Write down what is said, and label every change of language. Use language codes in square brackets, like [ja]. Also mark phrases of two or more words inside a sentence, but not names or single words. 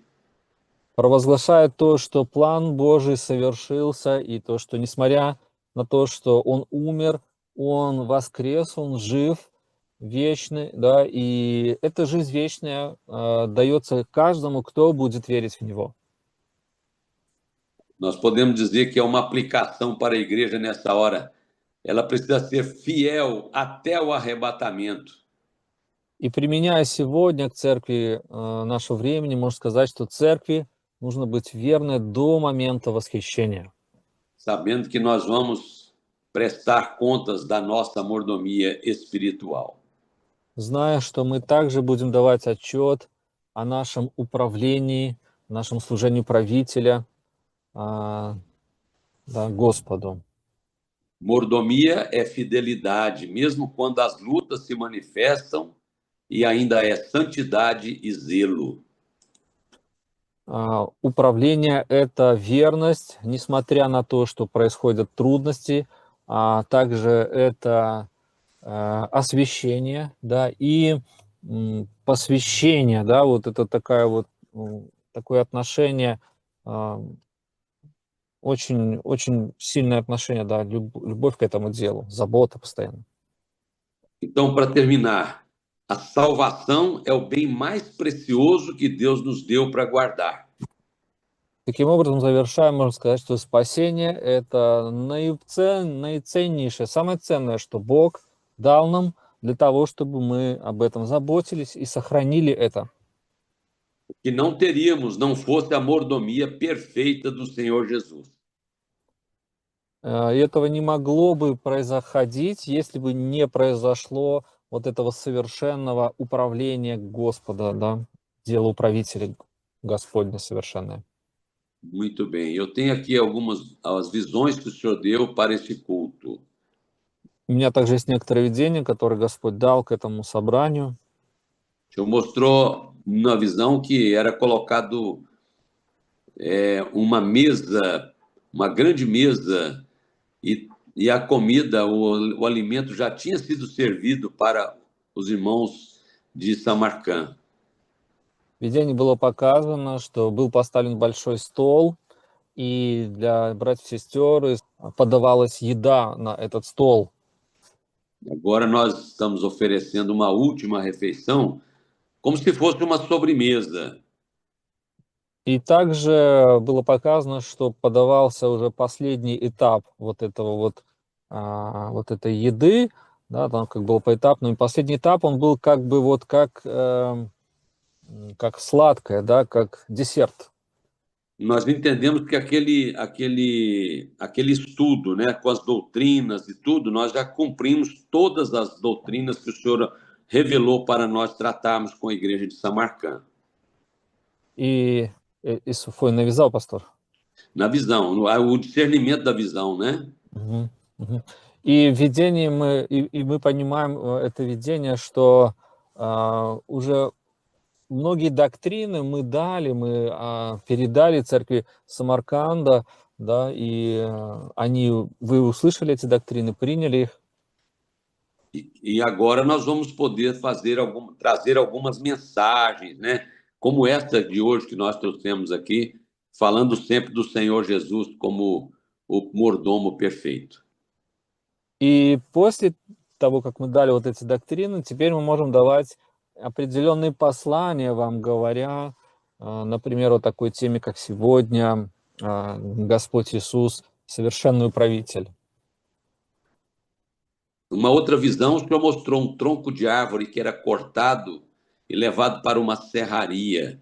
[ru] Провозглашает то, что план Божий совершился, и то, что несмотря на то, что Он умер, Он воскрес, Он жив, вечный, да, и эта жизнь вечная дается каждому, кто будет верить в Него. [pt] Nós podemos dizer que é uma aplicação para a igreja nessa hora. Ela precisa ser fiel até o arrebatamento. [ru] И применяя сегодня к церкви нашего времени, можно сказать, что церкви нужно быть верной до момента восхищения, [pt] Sabendo que nós vamos prestar contas da nossa mordomia espiritual. [ru] зная, что мы также будем давать отчет о нашем управлении, нашем служении правителя, да, Господу. [pt] Mordomia é fidelidade, mesmo quando as lutas se manifestam, e ainda é santidade e zelo. [ru] Управление – это верность, несмотря на то, что происходят трудности, а также это освящение, да, и посвящение, да, вот это такое отношение, очень, очень сильное отношение, да, любовь к этому делу, забота постоянно. [pt] Então, para terminar, a salvação é o bem mais precioso que Deus nos deu para guardar. [ru] Таким образом, завершая, можно сказать, что спасение – это наиценнейшее, самое ценное, что Бог дал нам для того, чтобы мы об этом заботились и сохранили это. [pt] Que não teríamos não fosse a mordomia perfeita do Senhor Jesus. [ru] И этого не могло бы происходить, если бы не произошло вот этого совершенного управления Господа, да, дело управителя Господня совершенное. [pt] Muito bem. Eu tenho aqui algumas as visões que o Senhor deu para esse culto. [ru] У меня также есть некоторые видения, которые Господь дал к этому собранию. [pt] O Senhor mostrou na visão que era colocado uma mesa, uma grande mesa, e a comida, o alimento já tinha sido servido para os irmãos de Samarcã. [ru] В видении было показано, что был поставлен большой стол, и для братьев и сестер подавалась еда на этот стол. [pt] Agora nós estamos oferecendo uma última refeição, como se fosse uma sobremesa. [ru] И также было показано, что подавался уже последний этап вот этой еды, да, там как было поэтапно. И последний этап, он был как бы вот как сладкое, да, как десерт. [pt] Nós entendemos que aquele estudo, né, com as doutrinas e tudo, nós já cumprimos todas as doutrinas que o Senhor revelou para nós tratarmos com a igreja de Samarcã. И isso foi na visão, pastor? Na visão, o discernimento da visão, né? Мгм, мгм. [ru] И в видении мы понимаем это видение, что уже многие доктрины мы передали церкви Самарканда, да, и вы услышали эти доктрины, приняли их. [pt] E agora nós vamos poder trazer algumas mensagens, né? Como esta de hoje que nós trouxemos aqui, falando sempre do Senhor Jesus como o mordomo perfeito. [ru] И после того, как мы дали вот эти доктрины, теперь мы можем давать определенные послания вам, говоря, например, о такой теме, как сегодня, Господь Иисус, совершенный управитель. [pt] Uma outra visão, o Senhor mostrou um tronco de árvore que era cortado e levado para uma serraria.